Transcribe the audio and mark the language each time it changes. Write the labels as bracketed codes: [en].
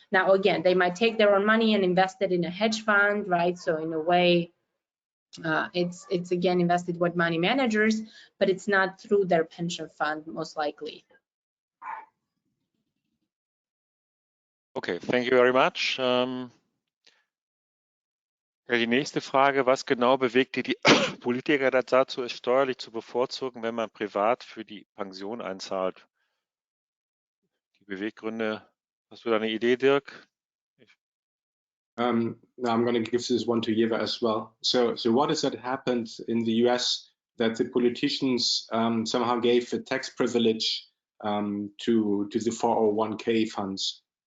[en] Now, again, they might take their own money and invest it in a hedge fund, right? So in a way, it's again invested with money managers, but it's not through their pension fund, most likely. Okay, thank you very much. [de] Ja, die nächste Frage, was genau bewegte die Politiker dazu, es steuerlich zu bevorzugen, wenn man privat für die Pension einzahlt? Die Beweggründe, hast du da eine Idee, Dirk? [en] Now I'm going to give this one to Jeva as well. So what is that happened in the US that the politicians somehow gave a tax privilege to the 401k funds?